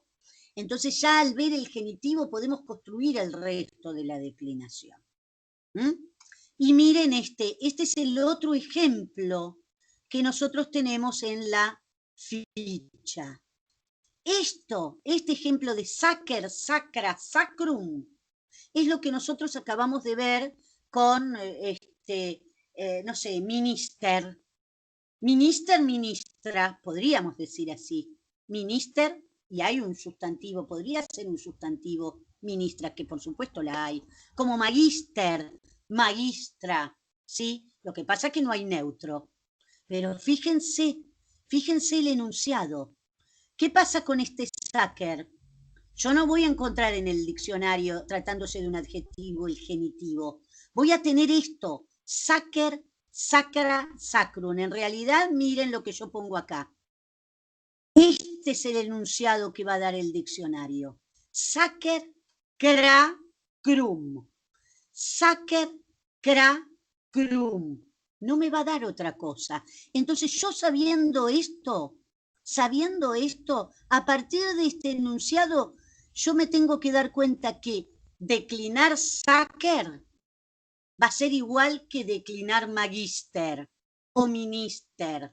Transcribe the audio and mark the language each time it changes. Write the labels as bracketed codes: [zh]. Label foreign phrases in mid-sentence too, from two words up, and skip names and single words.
[es] Entonces ya al ver el genitivo podemos construir el resto de la declinación. Y miren este es el otro ejemplo que nosotros tenemos en la ficha. Este ejemplo de [la] sacer, sacra, sacrum, [es] es lo que nosotros acabamos de ver con, no sé, minister. [la] Minister, ministra, [es] podríamos decir así. Minister, y hay un sustantivo, podría ser un sustantivo ministra, que por supuesto la hay. [la] Como magister, magistra, [es] ¿sí? Lo que pasa es que no hay neutro. Pero fíjense el enunciado. ¿Qué pasa con este sacer? Yo no voy a encontrar en el diccionario, tratándose de un adjetivo, el genitivo. Voy a tener esto, [la] sacer, sacra, sacrum. [es] En realidad, miren lo que yo pongo acá. Este es el enunciado que va a dar el diccionario. [la] Sacer, cra, crum. Sacer, cra, crum. [es] No me va a dar otra cosa. Entonces yo sabiendo esto, a partir de este enunciado, yo me tengo que dar cuenta que declinar sacer va a ser igual que declinar magister o minister.